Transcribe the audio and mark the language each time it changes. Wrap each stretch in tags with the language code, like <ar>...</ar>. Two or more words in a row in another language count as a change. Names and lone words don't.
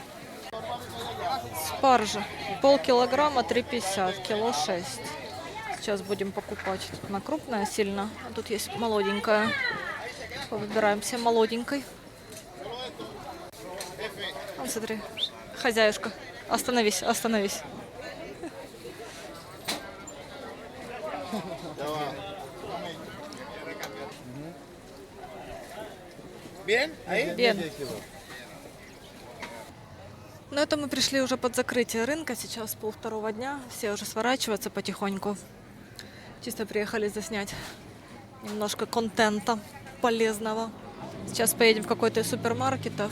<ru>Спаржа. Полкилограмма 3,50, кило 6. Сейчас будем покупать. Тут она крупная сильно, а тут есть молоденькая. Выбираем себе молоденькой. Вот смотри, хозяюшка. Остановись, остановись.</ru> <es>¿Bien? ¿Ahí? Bien.</es> <ru>Ну, это мы пришли уже под закрытие рынка. Сейчас 1:30 дня. Все уже сворачиваются потихоньку. Чисто приехали заснять немножко контента полезного. Сейчас поедем в какой-то из супермаркетов.</ru>